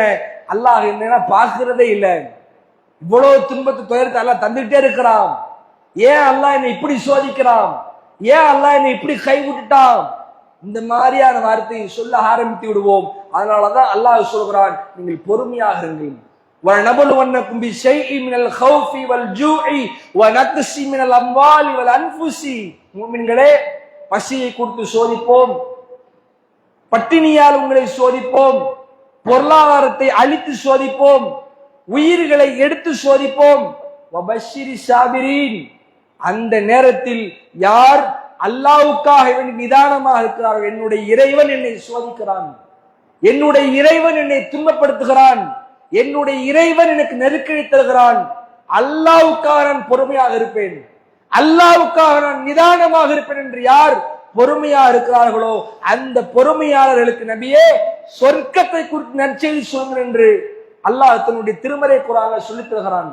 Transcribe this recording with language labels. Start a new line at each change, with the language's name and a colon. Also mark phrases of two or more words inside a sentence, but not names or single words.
Tamil: அல்லாஹ் என்ன பார்க்கிறதே இல்லை, இவ்வளவு துன்பத்தை துயரத்தை அல்லாஹ் தந்துகிட்டே இருக்கிறான், ஏன் அல்லாஹ் என்னை இப்படி சோதிக்கிறான், ஏன் அல்லாஹ் என்னை இப்படி கைவிட்டுட்டான்? இந்த மாதிரியான வார்த்தையை சொல்ல ஆரம்பித்து விடுவோம். அதனாலதான் அல்லாஹ் சொல்கிறான், நீங்கள் பொறுமையாக இருங்கள்.
Arabic: وَنَبْلُوَنَّكُمْ بِشَيْءٍ مِنَ الْخَوْفِ وَالْجُوعِ وَنَقْصٍ مِنَ الْأَمْوَالِ وَالْأَنْفُسِ.
Tamil: மூமின்களே, பசியை கொடுத்து சோதிப்போம், பட்டினியால் உங்களை சோதிப்போம், பொருளாதாரத்தை அழித்து சோதிப்போம், உயிர்களை எடுத்து சோதிப்போம்.
Arabic: وبشر الصابرين.
Tamil: அந்த நேரத்தில் யார் அல்லாஹ்வுக்காக நிதானமாக இருக்கிறார்கள், என்னுடைய இறைவன் என்னை சோதிக்கிறான், என்னுடைய இறைவன் என்னை துன்பப்படுத்துகிறான், என்னுடைய இறைவன் எனக்கு நெருக்கடி தருகிறான், அல்லாஹ்வுக்காக நான் பொறுமையாக இருப்பேன், அல்லாஹ்வுக்காக நான் நிதானமாக இருப்பேன் என்று யார் பொறுமையா இருக்கிறார்களோ அந்த பொறுமையாளர்களுக்கு நபியே சொர்க்கத்தை குறித்து நற்செய்தி சொல்லுங்கள் என்று அல்லாஹ் தன்னுடைய திருமறை குர்ஆனில் சொல்லித் தருகிறான்.